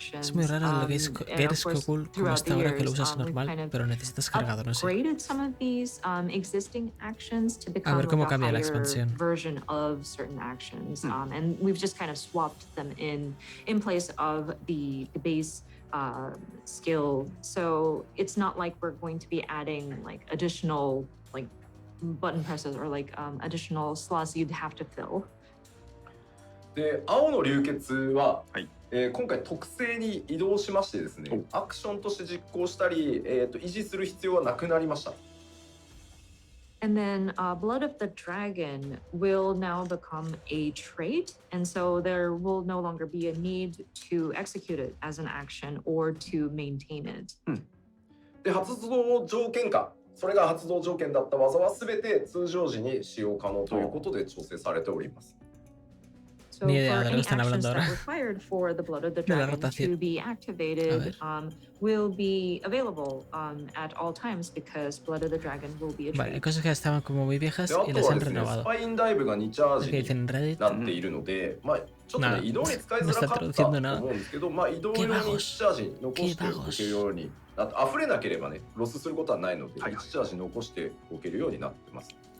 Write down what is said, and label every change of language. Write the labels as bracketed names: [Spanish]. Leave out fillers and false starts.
[Spanish] Es muy raro lo que es Cool como está ahora, que lo usas normal, pero necesitas cargador, no sé. A ver cómo cambia la expansión. [English] And we've just kind of swapped them in place of the base skill, so it's not like we're going to be adding like additional like button presses or like additional slots you'd have to fill. [Japanese] で、青の流血は、今回特性に移動しましてですね、アクションとして実行したり、維持する必要はなくなりました。 [English] And then Blood of the Dragon will now become a trait, and so there will no longer be a need to execute it as an action or to maintain it. [Japanese] で、発動条件下、それが発動条件だった技はすべて通常時に使用可能ということで調整されております。 [English] So for any actions that are required for the Blood of the Dragon to be activated will be available at all times because Blood of the Dragon will be a trait. [Spanish] Vale, hay cosas que estaban como muy viejas y las han renovado. [Japanese] スパインダイブが2チャージになっているので、まあちょっとね移動に使いづらかったと思うんですけど、まあ移動用に1チャージ残しておけるように、溢れなければねロスすることはないので1チャージ残しておけるようになってます。